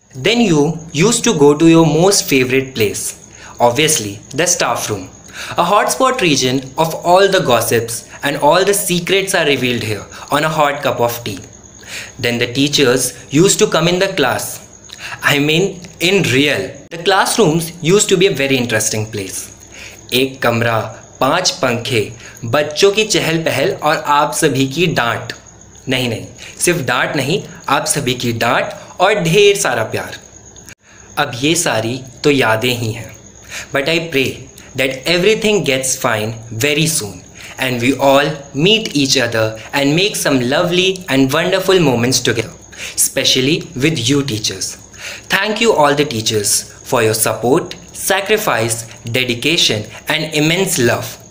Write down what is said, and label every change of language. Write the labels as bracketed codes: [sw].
[en] Then you used to go to your most favorite place, obviously the staff room, a hotspot region of all the gossips, and all the secrets are revealed here on a hot cup of tea. Then the teachers used to come in the class. I mean in real. The classrooms used to be a very interesting place. [hi] एक कमरा, 5 पंखे, बच्चों की चहल पहल और आप सभी की डांट। नहीं, सिर्फ डांट नहीं, आप सभी की डांट और ढेर सारा प्यार। अब ये सारी तो यादें ही हैं, [en] but I pray that everything gets fine very soon and we all meet each other and make some lovely and wonderful moments together, especially with you teachers. Thank you all the teachers for your support, sacrifice, dedication and immense love.